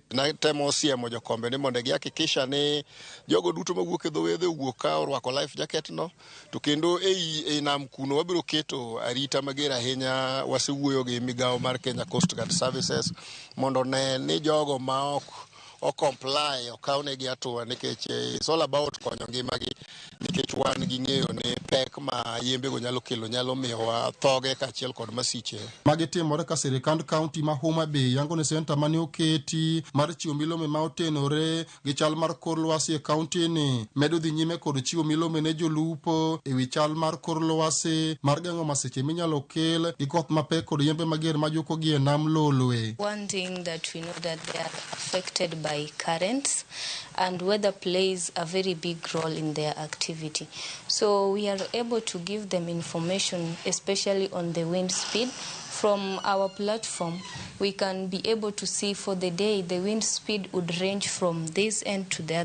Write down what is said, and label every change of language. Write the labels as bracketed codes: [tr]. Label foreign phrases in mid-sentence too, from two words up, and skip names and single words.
[luo] Natemo siemo jokombe ni mondo gihakikisha ni jogo duto mawuok e dho wedhe owuok ka orwako [en] life jacket [luo] no, to kendo ei nam kuno wabiro keto arita mager ahinya. Wasewuoyo gi migawo mar Kenya Coast Guard Services mondo ne ni jogo ma o comply okawnegi atua, nikech [en] it's all about [luo] konyo ngimagi, nikech wan gi ng'eyo ni pek ma yembego nyalo kelo nyalo miyowa thoge kaachiel kod masiche. Magi timore ka sirikand kaunti ma Homa Bay yango ni senta mane oketi mar chiwo milome ma otenore gi chal mar kor lwasi e kaunti ni medo dhi nyime kod chiwo milome ne jolupo e wi chal mar kor lwasi mar geng'o masiche minyalo kel gi koth mapek kod yembe mager ma juko gi e Nam Lolwe. [en] One thing that we know that they are affected by currents, and weather plays a very big role in their activity. So we are able to give them information, especially on the wind speed. From our platform, we can be able to see for the day the wind speed would range from this end to the other.